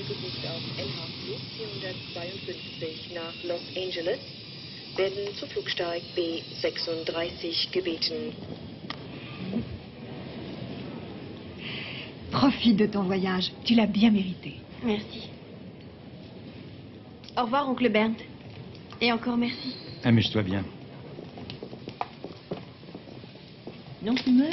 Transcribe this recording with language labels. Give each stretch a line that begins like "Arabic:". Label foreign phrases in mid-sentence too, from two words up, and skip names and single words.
German: gebucht auf LH-Flug 452 nach Los Angeles, werden zu Flugsteig B36 gebeten.
French: Profite de ton voyage. Tu l'as bien mérité. Merci. Au revoir, oncle Bernd. Et encore merci. Amuse-toi bien. Non-fumeur?